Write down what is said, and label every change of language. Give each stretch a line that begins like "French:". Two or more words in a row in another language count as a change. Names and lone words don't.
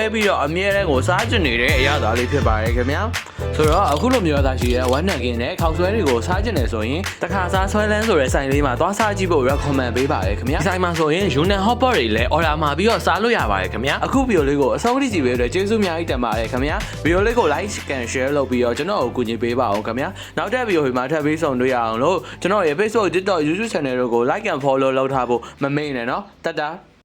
Burmese: ပြီးတော့အမြဲတမ်းကိုစားကျင်နေတဲ့အရသာလေးဖြစ်ပါတယ်ခင်ဗျာဆိုတော့အခုလိုမျိုးသားရှိတဲ့ဝမ်းနံကင်နဲ့ခောက်ဆွဲတွေကိုစားကျင်နေဆိုရင်တခါစားဆွဲလန်းဆိုတဲ့ဆိုင်လေးမှာသွားစားကြည့်ဖို့ recommend ပေးပါတယ်ခင်ဗျာဒီဆိုင်မှာဆိုရင်
English: Yunan Hotpot
Burmese: တွေလည်း order မှာပြီးတော့စားလို့ရပါတယ်ခင်ဗျာအခုဗီဒီယိုလေးကိုအဆုံးထိကြည့်ပေးလို့ကျေးဇူးအများကြီးတင်ပါတယ်ခင်ဗျာဗီဒီယိုလေးကို
English: like and share
Burmese: လုပ်ပြီးတော့ကျွန်တော်ကိုကူညီပေးပါအောင်ခင်ဗျာနောက်တဲ့ဗီဒီယိုမှာထပ်ပြီးဆုံတွေ့ရအောင်လို့ကျွန်တော်ရဲ့ Facebook TikTok YouTube channel တို့ကို
English: like and follow
Burmese: လုပ်ထားဖို့မမေ့နဲ့နော်တတ်တာ